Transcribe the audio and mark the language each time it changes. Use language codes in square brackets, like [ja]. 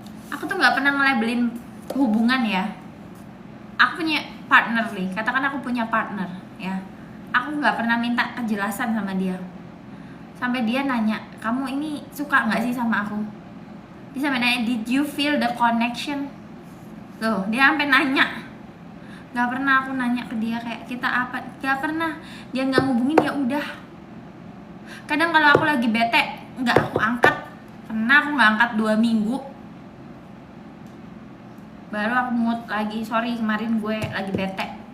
[id] Aku tuh nggak pernah nge-labelin hubungan, ya. Aku punya partner nih, katakan aku punya partner, ya. Aku nggak pernah minta kejelasan sama dia. Sampai dia nanya, kamu ini suka nggak sih sama aku? Dia sampai nanya, [en] did you feel the connection? [id] Loh, dia sampai nanya. Gak pernah aku nanya ke dia kayak kita apa, gak pernah. Dia nggak ngubungin, ya udah. Kadang kalau aku lagi bete, nggak aku angkat. Pernah aku nggak angkat 2 minggu, baru aku mood lagi, sorry kemarin gue lagi bete.